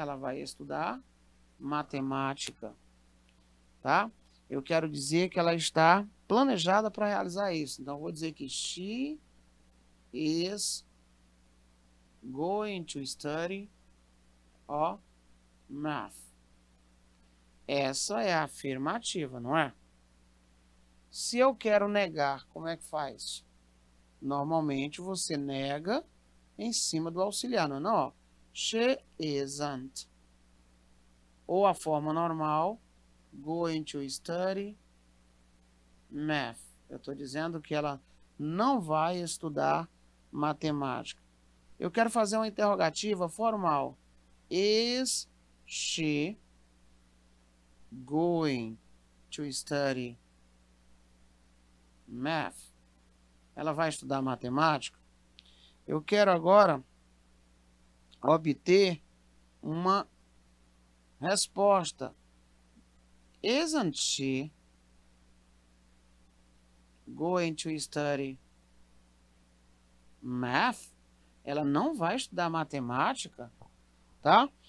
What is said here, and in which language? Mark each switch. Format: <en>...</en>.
<pt>Ela vai estudar matemática, tá? Eu quero dizer que ela está planejada para realizar isso. Então, eu vou dizer que</pt> <en>she is going to study math.</en> <pt>Essa é a afirmativa, não é? Se eu quero negar, como é que faz? Normalmente você nega em cima do auxiliar, não é? Não, ó.</pt> <en>She isn't.</en> <pt>Ou a forma normal,</pt> <en>going to study math.</en> <pt>Eu estou dizendo que ela não vai estudar matemática. Eu quero fazer uma interrogativa formal.</pt> <en>Is she going to study math?</en> <pt>Ela vai estudar matemática? Eu quero agora obter uma resposta.</pt> <en>Isn't she going to study math?</en> <pt>Ela não vai estudar matemática, tá?</pt>